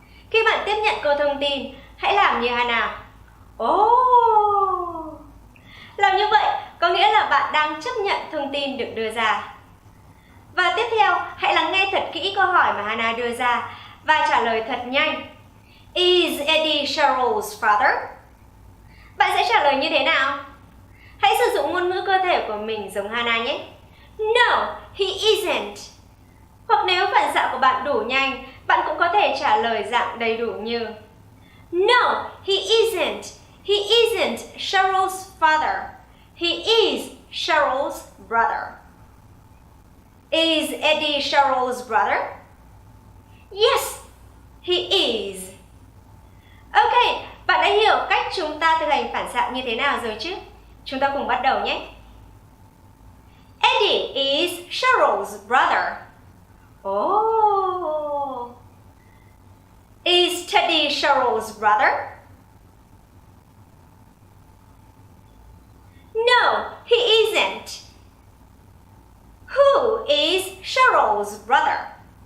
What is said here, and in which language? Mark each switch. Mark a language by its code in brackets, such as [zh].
[vi] Khi bạn tiếp nhận câu thông tin, hãy làm như Hana. Oh! Làm như vậy có nghĩa là bạn đang chấp nhận thông tin được đưa ra. Và tiếp theo, hãy lắng nghe thật kỹ câu hỏi mà Hana đưa ra và trả lời thật nhanh. [en] Is Eddie Cheryl's father? [vi] Bạn sẽ trả lời như thế nào? Hãy sử dụng ngôn ngữ cơ thể của mình giống Hana nhé. [en] No, he isn't. [vi] Hoặc nếu phản xạ của bạn đủ nhanh, bạn cũng có thể trả lời dạng đầy đủ như No, he isn't. [en] He isn't Cheryl's father. He is Cheryl's brother. Is Eddie Cheryl's brother? Yes, he is. [vi] Ok, bạn đã hiểu cách chúng ta thực hành phản xạ như thế nào rồi chứ? Chúng ta cùng bắt đầu nhé. [en] Eddie is Cheryl's brother. Oh. Is Teddy Cheryl's brother? No, he isn't. Who is Cheryl's brother?